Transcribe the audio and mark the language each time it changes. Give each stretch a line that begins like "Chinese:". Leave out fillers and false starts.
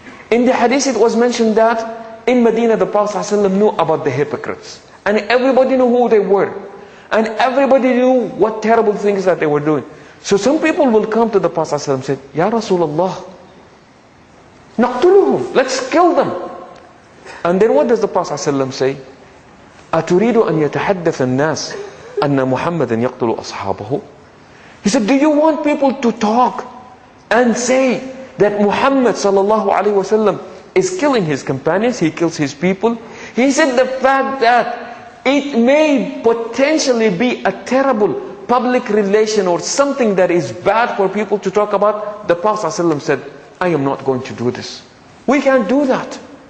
English: In the hadith it was mentioned that in Medina the Prophet ﷺ knew about the hypocrites. And everybody knew who they were. And everybody knew what terrible things that they were doing. So some people will come to the Prophet ﷺ and say, Ya Rasulullah,
Arabic: naqtuluhum,
English: let's kill them. And then what does the Prophet ﷺ say?
Arabic: أتريد أن يتحدث الناس أن محمدا يقتل أصحابه?
English: He said, do you want people to talk and say that Muhammad sallallahu alaihi wasallam is killing his companions, he kills his people? He said the fact that it may potentially be a terrible public relation or something that is bad for people to talk about, the Prophet ﷺ said, I am not going to do this. We can't do that.